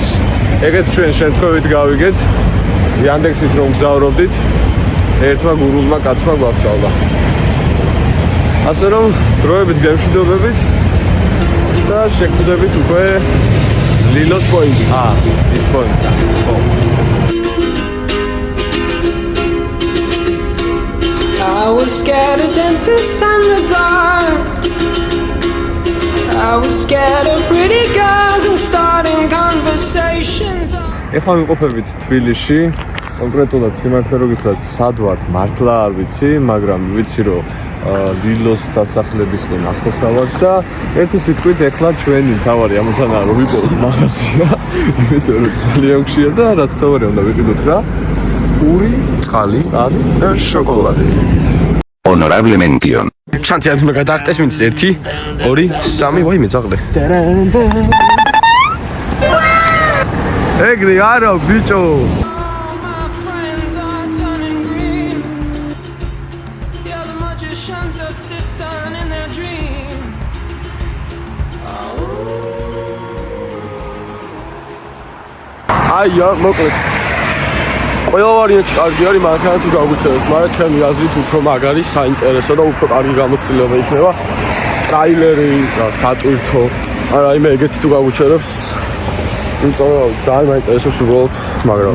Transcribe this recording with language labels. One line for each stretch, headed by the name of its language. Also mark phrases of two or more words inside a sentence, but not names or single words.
Georgian: ეგეც ჩვენ შემთხვევით გავიგეთ. Yandex-ით რომ გზავრობდით, ერთმა გურულმა კაცმა გვასწავლა. ასე რომ დროებით გემშვიდობებით და შეგხვდებით უკვე ლილოს პოინტი. ის პოინტი.
English: I was scared of dentists and the dark. I was scared of pretty girls and starting conversations.
Georgian: ეხლა ვიმყოფებით თბილისში, კონკრეტულად სიმართლე რო გითხრათ, სად ვართ მართლა არ ვიცი, მაგრამ ვიცი რომ ლილოს დასახლებისკენ ახლოს ვართ და ერთი სიტყვით ეხლა ჩვენი თავარი ამოცანაა რომ ვიპოვოთ მაღაზია, იმიტომ რომ ძალიან ხშირია და რაც თავარი უნდა ვიყიდოთ რა. პური, წყალი და შოკოლადი.
English: Honorable mention. Chantian me
Georgian: გადაახტეს მინც 1 2 3 ვაი მე ძაღლე. ეგრე არა ბიჭო.
English: All my friends are turning green. Yeah, the magician's assistant in their dream.
Georgian: აი მოკლედ. ყველა ვარიანტი კარგი არის, მანქანა თუ გაგვიჩერებს, მაგრამ ჩემი აზრით უფრო მაგარი, საინტერესო და უფრო კარგი გამოცდილება იქნება. ტრაილერი, სატვირთო, არა იმე ეგეთი თუ გაგვიჩერებს, იმიტომ რომ ძალიან მაინტერესებს უბრალოდ, მაგრამ